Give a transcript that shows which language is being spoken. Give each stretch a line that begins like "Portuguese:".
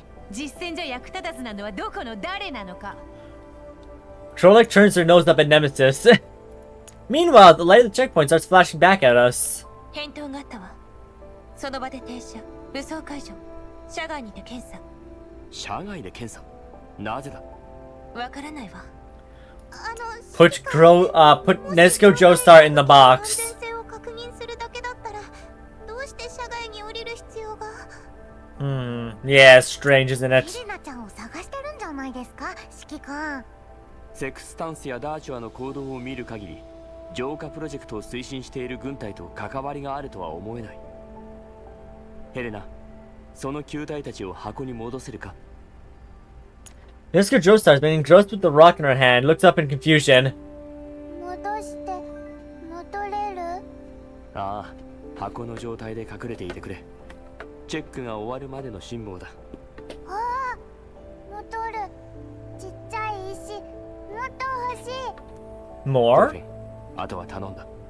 Japanese: 実戦じゃ役立たずなのはどこの誰なのか。
English: Trollic turns their nose up at Nemesis. Meanwhile, the light of the checkpoint starts flashing back at us.
Japanese: 返答があったわ。その場で停車、武装解除、車外にて検査。車外で検査。なぜだ。わからないわ。
English: Put Nezuko Joestar in the box.
Japanese: 安全性を確認するだけだったら、どうして車外に降りる必要が。
English: Yeah, strange, isn't
Japanese: エ
English: it?
Japanese: レナちゃんを探してるんじゃないですか、指揮官。セクスタンスやダーチュアの行動を見る限り、浄化プロジェクトを推進している軍隊と関わりがあるとは思えない。ヘレナ、その球体たちを箱に戻せるか。
English: Nezuko Joestar has been engrossed with the rock in her hand, looks up in confusion.
Japanese: 戻して戻れる？ああ、箱の状態で隠れていてくれ。チェックが終わるまでの辛抱だ。ああ、戻る。ちっちゃい石、もっと欲しい。
English: More?
Japanese: あとは頼んだ。